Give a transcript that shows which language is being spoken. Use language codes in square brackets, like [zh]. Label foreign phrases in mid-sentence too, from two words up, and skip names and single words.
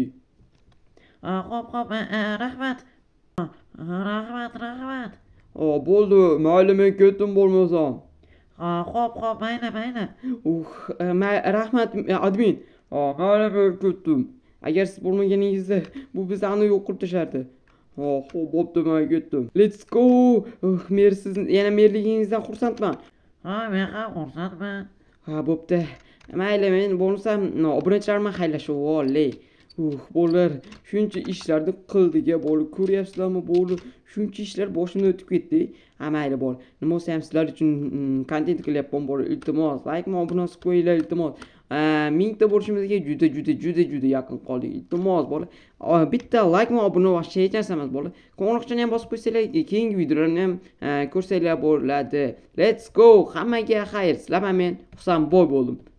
[uz] Xo'p, rahmat. Rahmat. Bo'ldi. Mayli, men ketdim bo'lmasam. Xo'p, mayli. Rahmat admin. Mayli, men ketdim. Agar siz bo'lmaganingizda bu bizani yo'q qilib tashardi. Bo'pti, men ketdim. [en] Let's go. [uz] Mer, siz yana merligingizdan xursandman. Men ham xursandman. Bo'pti. Mayli, men bo'lsam obunachilarman xayrlashib olay. Bolalar shuncha ishlarni qildik-a, bo'ldi. Ko'ryapsizlarmi, bo'ldi. Shuncha ishlar boshimdan o'tib ketdi. Mayli, bo'ldi. Nima bo'lsa ham sizlar uchun kontent qilyapman, bo'ldi. Iltimos, like va obunasi qo'yinglar, iltimos. 1000 ta bo'lishimizga juda yaqin qoldik. Iltimos, bo'ldi. Bitta like va obuna va hech narsa emas, bo'ldi. Qo'ng'iroqchani ham bosib qo'ysanglar, keyingi videolarni ham ko'rsanglar bo'ladi. [en] Let's go. [uz] Hammaga xayr. Sizlar men Husanboy bo'ldim.